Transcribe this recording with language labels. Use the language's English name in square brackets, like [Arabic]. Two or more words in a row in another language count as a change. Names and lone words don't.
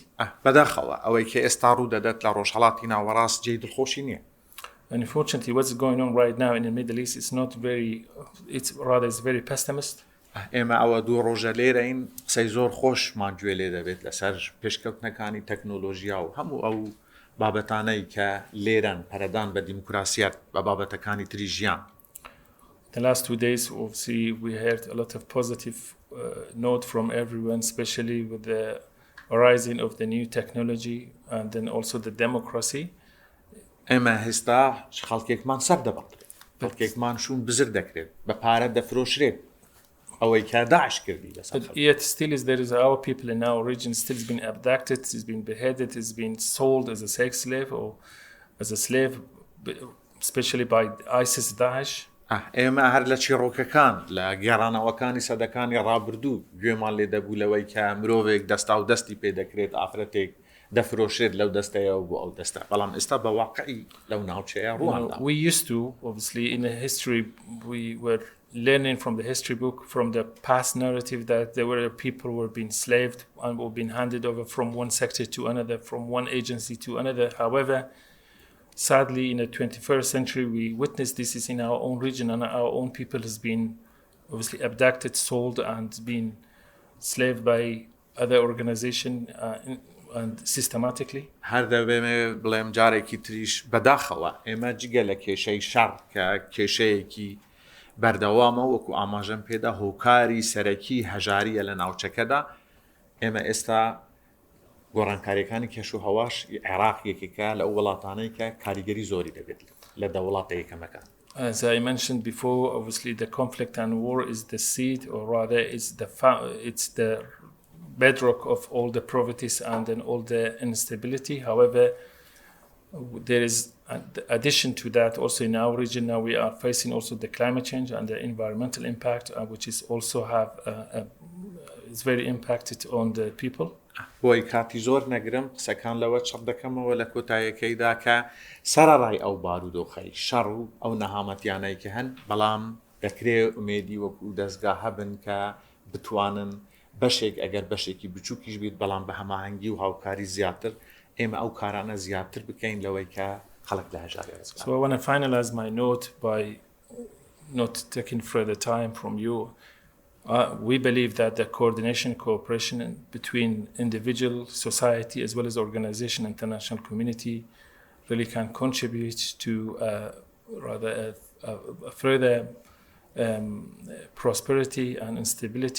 [Central Kurdish] بەداخەوە ئەوەی کە ئێستا ڕوو دەدات لە ڕۆژهەڵاتی ناوەڕاست جێی دڵخۆشی نییە. [English] Unfortunately, what's going on right now in the Middle East is not very, it's very pessimist. [Central Kurdish] ئێمە ئەوە دوو ڕۆژە لێرەین قسەی زۆر خۆشمان گوێ لێ دەبێت لەسەر پێشکەوتنەکانی تەکنۆلۆژیا و هەموو ئەو بابەتانەی کە لێرەن پەرەدان بە دیموکراسیات بە بابەتەکانی تری ژیان. [English] The last 2 days, obviously, we heard a lot of positive note from everyone, especially with the rising of the new technology and then also the democracy. [Central Kurdish] ئێمە هێستا خەڵکێکمان سەر دەبڕێت خەڵکێکمان شوون بزر دەکرێت بە پارە دەفرۆشرێت ئەوەی کە داعش کردی بەسەر. [English] But yet still there is our people in our region still been abducted, is been beheaded, is been sold as a sex slave or as a slave, especially by ISIS Daesh. [Central Kurdish] ئێمە هەر لە چیرۆکەکان لە گێڕانەوەکانی سەدەکانی ڕابردوو گوێمان لێ دەبوو لەوەی کە مرۆڤێک دەستا و دەستی پێ دەکرێت ئافرەتێک دەفرۆشێت لەو دەستەیەوە بۆ ئەو دەستە بەڵام ئێستا بە واقعی لەو ناوچەیە ڕواندا. [English] We used to obviously in the history we were learning from the history book from the past narrative that there were people who were being slaved and were being handed over from one sector to another, from one agency to another. However, sadly in the 21st century we witnessed this is in our own region and our own people has been obviously abducted, sold and been slaved by other organization and systematically. [Central Kurdish] هەر دەبێ بڵێم جارێکی تریش بەداخەوە ئێمە جگە لە کێشەی شەڕ کە کێشەیەکی بەردەوامە وەکو ئاماژەم پێدا هۆکاری سەرەکی هەژاریە لە ناوچەکەدا ئێمە ئێستا گۆڕانکاریەکانی کێش و هەواش عێراق یەکێکە لە ئەو وڵاتانەی کە کاریگەری زۆری دەبێت لە دەوڵاتە یەکەمەکە. [English] As I mentioned before, obviously the conflict and war is the seed, or rather it's the bedrock of all the poverties and then all the instability. However, there is an addition to that also in our region now we are facing also the climate change and the environmental impact, which is also is very impacted on the people. [Central Kurdish] بۆی کاتی زۆر نەگرم قسەکان لەوە چڕ دەکەمەوە لە کۆتاییەکەیدا کە سەرەڕای ئەو بارودۆخەی شەڕ و ئەو نەهامەتیانەی کە هەن بەڵام دەکرێت ئومێدی وەکو دەستگا هەبن کە بتوانن بەشێک ئەگەر بەشێکی بچووکیش بیت بەڵام بە هەماهەنگی و هاوکاری زیاتر ئێمە ئەو کارانە زیاتر بکەین لەوەی کە خەڵک لە هەژاری ڕزگار. [English] So I want to finalize my note by not taking further time from you. We believe that the coordination, cooperation between individual, society, as well as organization, international community really can contribute to rather a further prosperity and instability.